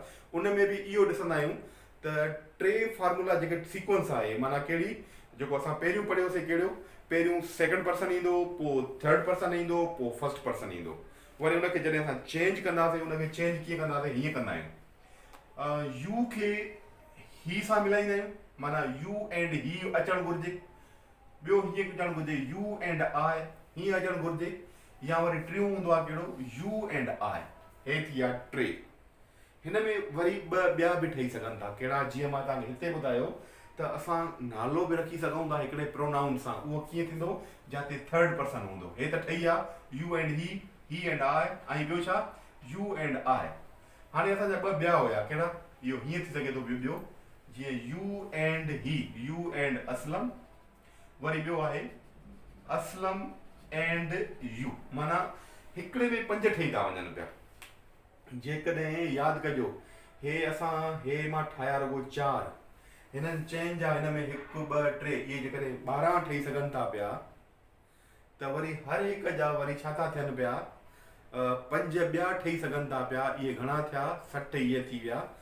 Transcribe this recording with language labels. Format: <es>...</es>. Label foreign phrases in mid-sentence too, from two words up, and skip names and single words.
<sd>उन में बि इहो ॾिसंदा आहियूं त टे फार्मूला जेके सीक्वेंस आहे, माना कहिड़ी, जेको असां पहिरियों पढ़ियोसीं कहिड़ो, पहिरियों</sd> <en>second person</en> <sd>ईंदो, पोइ</sd> <en>third person</en> <sd>ईंदो, पोइ</sd> <en>first person</en> <sd>ईंदो, वरी उनखे जॾहिं असां चेंज कंदासीं उनखे चेंज कीअं कंदासीं, हीअं कंदा आहियूं, यू खे ही सां मिलाईंदा आहियूं, माना</sd> <en>you and he</en> <sd>अचणु घुरिजे, ॿियो हीअं अचणु घुरिजे</sd> <en>you and I,</en> <sd>हीअं अचणु घुरिजे, या वरी टियों हूंदो आहे कहिड़ो</sd> <en>you and I,</en> <sd>हे थी विया टे। हिन में वरी ॿ ॿिया बि ठही सघनि था, कहिड़ा, जीअं मां तव्हांखे हिते ॿुधायो त असां नालो बि रखी सघूं था हिकिड़े प्रोनाउन सां, उहो कीअं थींदो, जिते</sd> <en>third person</en> <sd>हूंदो, हे त ठही आहे</sd> <en>you and he and I,</en> <sd>ऐं ॿियो छा</sd> <en>you and I.</en> <sd>हाणे असांजा ॿ ॿिया हुया, कहिड़ा, इहो हीअं थी सघे थो ॿियो, जीअं</sd> <en>you and he, you and Aslam,</en> <sd>वरी ॿियो आहे</sd> <en>Aslam and you,</en> <sd>माना हिकिड़े में 5 ठही था वञनि पिया। जेकॾहिं यादि कजो, हे असां हे मां ठाहिया रुगो 4, हिननि चइनि जा हिन में 1 2 3 इहे जेकॾहिं 12 ठही सघनि था पिया, त वरी हर हिक जा वरी छा था थियनि पिया, 5 ॿिया ठही सघनि था पिया, इहे घणा थिया 60 इहे थी विया।</sd>